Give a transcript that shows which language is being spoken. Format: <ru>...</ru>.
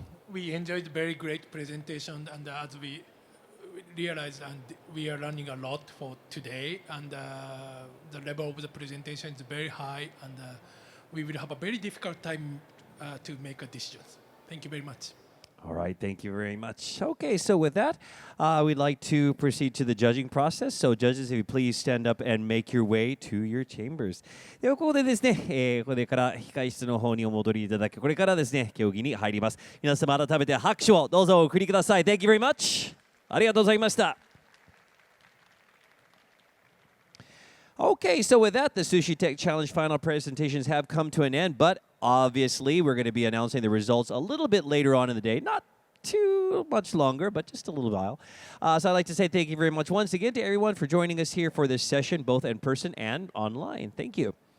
<en>We enjoyed very great presentation, and as we realized, and we are learning a lot for today, and the level of the presentation is very high, and we will have a very difficult time to make a decision. Thank you very much. All right, thank you very much. Okay, so with that, we'd like to proceed to the judging process. So judges, if you please stand up and make your way to your chambers.</en> <ja>ではここでですね、これから控室の方にお戻りいただき、これからですね、競技に入ります。皆様改めて拍手をどうぞお送りください。</ja> <en>Thank you very much.</en> <ja>ありがとうございました。</ja> <en>Okay, so with that, the Sushi Tech Challenge final presentations have come to an end, but obviously we're going to be announcing the results a little bit later on in the day. Not too much longer, but just a little while. So I'd like to say thank you very much once again to everyone for joining us here for this session, both in person and online. Thank you.</en>